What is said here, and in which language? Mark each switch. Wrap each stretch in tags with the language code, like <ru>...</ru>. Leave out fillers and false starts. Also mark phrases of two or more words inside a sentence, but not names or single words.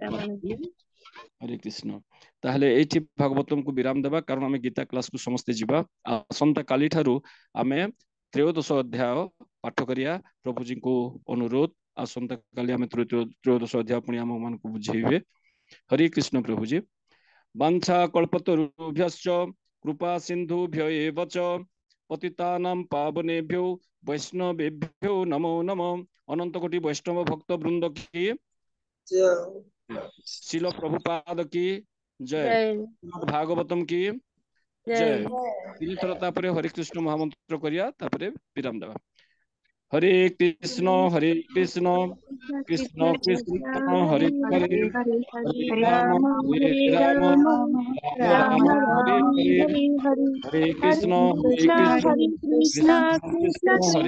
<or>ମାତାଜୀ, ଆପଣଙ୍କୁ। ହରେ କୃଷ୍ଣ। ତାହେଲେ ଏଇଠି ଭାଗବତମକୁ ବିରାମ ଦେବା, କାରଣ ଆମେ ଗୀତା କ୍ଲାସକୁ ସମସ୍ତେ ଯିବା। ଆସନ୍ତା କାଲି ଠାରୁ ଆମେ ତ୍ରୟୋଦଶ ଅଧ୍ୟାୟ ପାଠ କରିବା। ପ୍ରଭୁଜୀଙ୍କୁ ଅନୁରୋଧ, ଆସନ୍ତା କାଲି ଆମେ ତ୍ରୟୋଦଶ ଅଧ୍ୟାୟ ପୁଣି ଆମ ମାନଙ୍କୁ ବୁଝେଇବେ।</or> <hi>हरे कृष्ण प्रभुजी।</hi> <sa>वाञ्छा कल्पतरुभ्यश्च कृपा सिन्धुभ्य एव च पतितानां पावनेभ्यो वैष्णवेभ्यो नमो नमः।</sa> <hi>अनंत कोटि वैष्णव भक्त वृंद की शिल प्रभुपाद की जय। जय भागवतम की जय। जय।</hi> <or>3 ଥର ତାପରେ ହରେ କୃଷ୍ଣ ମହାମନ୍ତ୍ର କରିଆ, ତାପରେ ବିରାମ ଦେବା।</or> <sa>हरे कृष्ण कृष्ण कृष्ण कृष्ण कृष्ण हरे हरे हरे, हरे हरे हरे राम राम हरे हरे राम, राम राम राम हरे राम हरे, हरे हरे हरे हरे कृष्ण कृष्ण हरे कृष्ण कृष्ण कृष्ण हरे</sa>